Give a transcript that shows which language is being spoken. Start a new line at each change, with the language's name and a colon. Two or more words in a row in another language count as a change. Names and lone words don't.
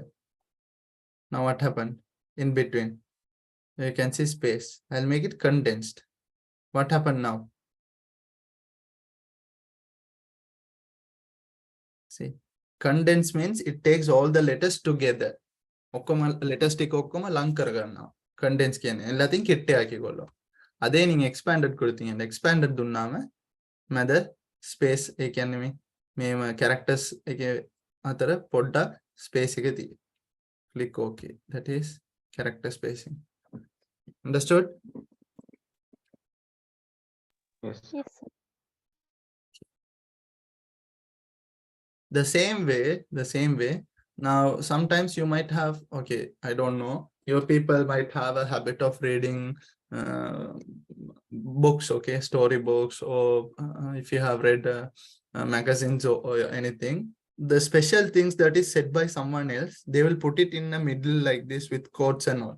English: Now what happened? In between, you can see space. I'll make it condensed. What happened now? See, condense means it takes all the letters together.
Sinhala: ඔක්කොම letters ටික ඔක්කොම ලං කරගන්නවා. condense කියන්නේ
Tamil: எல்லாத்தையும் கிட்ட ஆக்கிකොள்ளும். அதே நீங்க expanded கொடுத்தீங்க.
Sinhala: expanded දුන්නාම මැද space ඒ කියන්නේ මේම characters එකේ අතර පොඩ්ඩක් space එක තියෙයි.
English: Click OK. That is character spacing. Understood? Yes. The same way. Now, sometimes you might have, okay, I don't know, your people might have a habit of reading books, okay, story books, or if you have read magazines or anything, the special things that is said by someone else, they will put it in the middle like this with quotes and all.